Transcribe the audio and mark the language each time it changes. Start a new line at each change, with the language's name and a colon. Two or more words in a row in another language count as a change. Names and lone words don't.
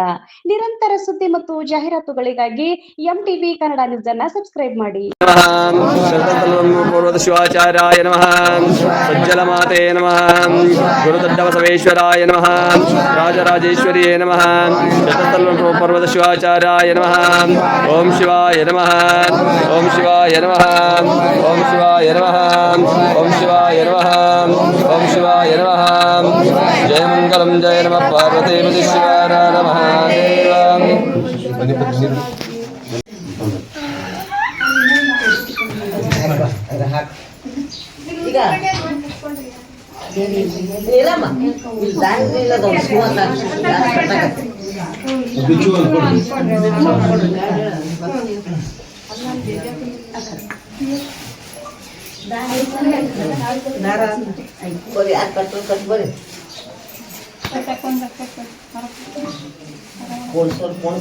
Kannada: ನಿರಂತರ ಸುದ್ದಿ ಮತ್ತು ಜಾಹೀರಾತುಗಳಿಗಾಗಿ ಎಂಟಿವಿ ಕನ್ನಡ ನ್ಯೂಸ್ ಅನ್ನು ಸಬ್ಸ್ಕ್ರೈಬ್ ಮಾಡಿ.
Sanskrit: ಶಿವಾಚಾರ್ಯಾಯ ನಮಃ. ಸಜ್ಜಲಮಾತೆ ನಮಃ. ಗುರುದಡ್ಡಬಸವೇಶ್ವರಾಯ ನಮಃ. ರಾಜರಾಜೇಶ್ವರಿಯೇ ನಮಃ. ಪರ್ವತ ಶಿವಾಚಾರ್ಯಾಯ ನಮಃ. ಓಂ ಶಿವಾಯ ನಮಃ. ಓಂ ಶಿವಾಯ ನಮಃ. ಓಂ ಶಿವಾಯ ನಮಃ. ಓಂ ಶಿವಾಯ ನಮಃ. ಓಂ ಶಿವಾಯ ನಮಃ. ಜಯ ಮಂಗಲಂ ಜಯ ನಮಃ ಪಾರ್ವತಿ ಶಿವಾಯ ನಮಃ ದೇವ.
Kannada: ಈಗ ಇಲ್ಲಮ್ಮ ಇಲ್ಲ ಬರೀ ಯಾರು ಕಟ್ಟು ಕಟ್ಟು ಬರೀ ಪೋಣಿಸೋರು